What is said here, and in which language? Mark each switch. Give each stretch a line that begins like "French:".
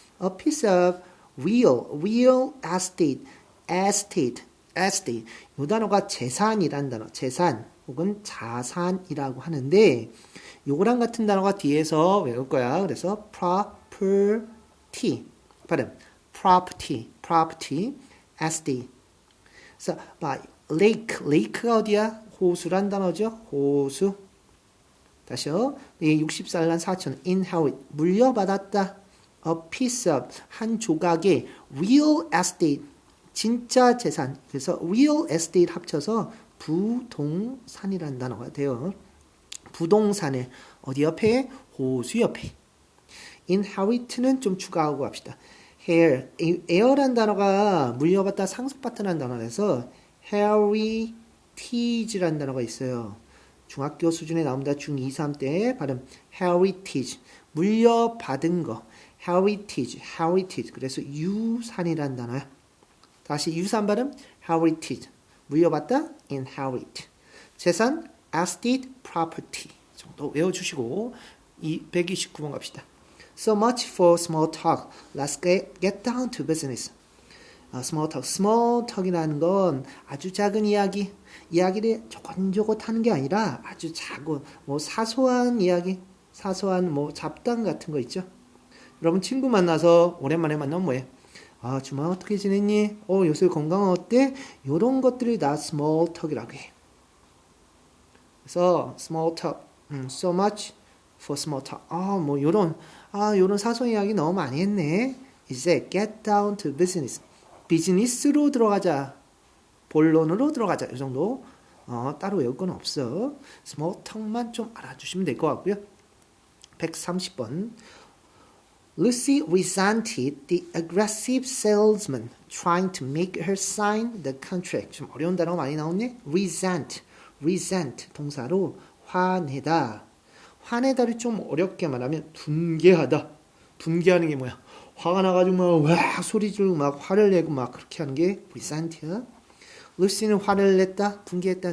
English: A piece of real estate
Korean: 이 단어가 재산이란 단어, 재산 혹은 자산이라고 하는데 요거랑 같은 단어가 뒤에서 외울 거야. 그래서 property 발음 property estate. 그래서 lake가 어디야? 호수란 단어죠. 호수. 다시요. 60살 난 사촌 inherit 물려받았다.
English: A piece of
Korean: 한 조각의 real estate 진짜 재산. 그래서 real estate 합쳐서 부동산이라는 단어가 돼요. 부동산을 어디 옆에? 호수 옆에. inherit는 좀 추가하고 갑시다. heir란 단어가 물려받다 상속받다라는 단어라서 heritage라는 단어가 있어요. 중학교 수준에 나옵니다. 중2, 3 때 발음 heritage 물려받은 거 heritage 그래서 유산이라는 단어야. 다시 유산 발음 heritage 물려받다 inherit 재산 estate property 정도 외워주시고 129번 갑시다.
English: So much for small talk. Let's get down to business.
Korean: small talk이라는 건 아주 작은 이야기를 조곤조곤 하는 게 아니라 아주 작은 뭐 사소한 이야기, 사소한 뭐 잡담 같은 거 있죠. 여러분 친구 만나서 오랜만에 만나면 뭐해? 주말 어떻게 지냈니? 요새 건강 어때? 이런 것들이 다 small talk이라고 해.
English: 그래서 small talk, so much for small talk.
Korean: 뭐 요런 사소한 이야기 너무 많이 했네.
English: 이제 get down to business.
Korean: 비즈니스로 들어가자. 본론으로 들어가자. 이 정도. 따로 외울 건 없어. small talk만 좀 알아주시면 될 것 같고요. 130번.
English: Lucy resented the aggressive salesman trying to make her sign the contract.
Korean: 좀 어려운 단어가 많이 나오네. resent 동사로 화내다. 화내다를 좀 어렵게 말하면 분개하다. 분개하는 게 뭐야? 화가 나가지고 막 와 소리 지르고 막 화를 내고 막 그렇게 하는 게 resent야. 루시는 화를 냈다, 분개했다.